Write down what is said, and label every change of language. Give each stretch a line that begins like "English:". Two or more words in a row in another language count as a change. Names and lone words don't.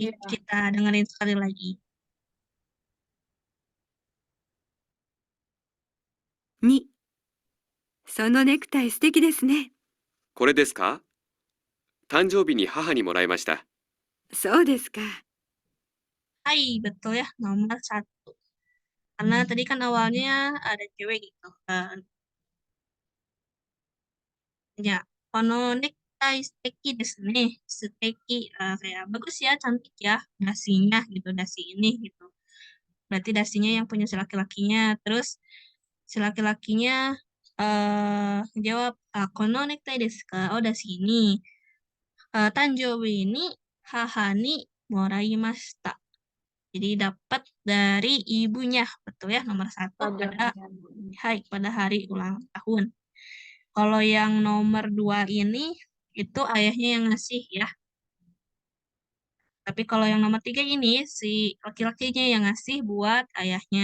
Indonesian: Iya. kita dengerin sekali lagi.
Japanese: 2、そのネクタイ素敵ですね。これですか？誕生日に母にもらいました。そうですか。
Indonesian: Hai, betul ya, nomor 1. Karena tadi kan awalnya ada cewek gitu kan. Ya,
Japanese: このネクタイ素敵ですね. Steki,
Indonesian: kayak bagus ya, cantik ya, dasinya gitu, dasi ini gitu. Berarti dasinya yang punya si laki-lakinya. Terus si laki-lakinya jawab,
Japanese: このネクタイですか? Oh,
Indonesian: dasi ini.
Japanese: 誕生日に母にもらいました.
Indonesian: Jadi dapat dari ibunya, betul ya, nomor 1 Pada pada hari ulang tahun. Kalau yang nomor 2 ini, itu ayahnya yang ngasih ya. Tapi kalau yang nomor 3 ini, si laki-lakinya yang ngasih buat ayahnya.